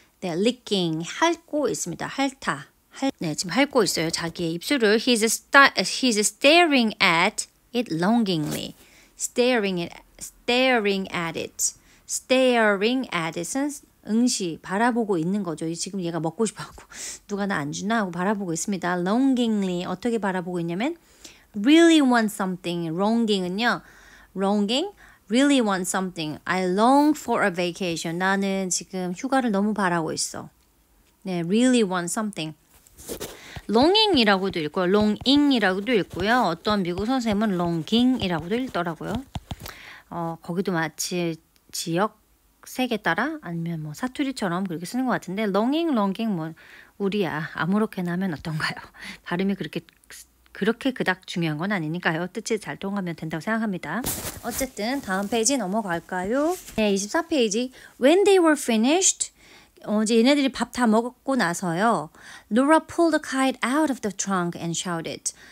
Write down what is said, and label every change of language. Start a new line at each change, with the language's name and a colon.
Korean: 네, licking, 핥고 있습니다. 네, 지금 핥고 있어요. 자기의 입술을.
English: He's staring at it longingly. Staring at it.
Korean: Staring at it은 응시, 바라보고 있는 거죠. 지금 얘가 먹고 싶어하고 누가 나 안 주나 하고 바라보고 있습니다. Longingly 어떻게 바라보고 있냐면
English: really want something.
Korean: longing은요.
English: longing, really want something. I long for a vacation.
Korean: 나는 지금 휴가를 너무 바라고 있어. 네,
English: really want something.
Korean: longing이라고도 읽고요. longing이라고도 읽고요. 어떤 미국 선생님은 longing이라고도 읽더라고요. 거기도 마치 지역 색에 따라 아니면 뭐 사투리처럼 그렇게 쓰는 것 같은데 longing 뭐 우리야 아무렇게나 하면 어떤가요? 발음이 그렇게 그닥 중요한 건 아니니까요. 뜻이 잘 통하면 된다고 생각합니다. 어쨌든 다음 페이지 넘어갈까요? 네, 24페이지.
English: When they were finished,
Korean: 이제 얘네들이 밥 다 먹고 나서요.
English: Laura pulled the kite out of the trunk and shouted.